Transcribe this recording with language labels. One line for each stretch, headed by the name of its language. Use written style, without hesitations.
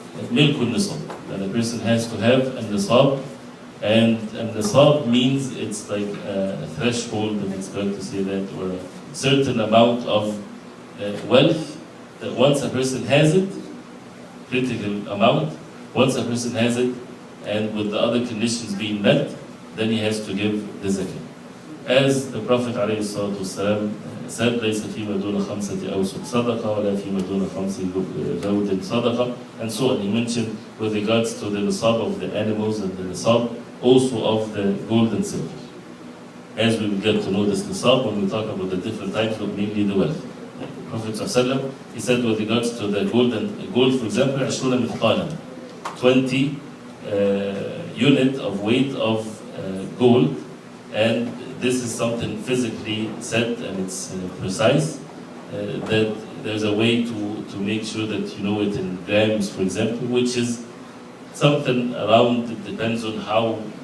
English: Milkul nisab, that the person has to have a nisab. And nisab means it's like a threshold, if it's correct to say that, or a certain amount of wealth, that once a person has it, critical amount, once a person has it, and with the other conditions being met, then he has to give the zakah. As the Prophet ﷺ said,
Arabic: لَيْسَ فِيمَا دُونَ خَمْسَةِ أَوْسُقْ صَدَقَةً وَلَا فِيمَا دُونَ خَمْسِ ذَوْدٍ صَدَقَةً,
English: and so on. He mentioned with regards to the nisab of the animals and the nisab also of the gold and silver. As we will get to know this nisab when we talk about the different types of mainly the wealth. The Prophet ﷺ, he said with regards to the gold, for example, 20 مثقالا, 20 unit of weight of gold, and this is something physically set and it's precise, that there's a way to make sure that you know it in grams, for example, which is something around, it depends on how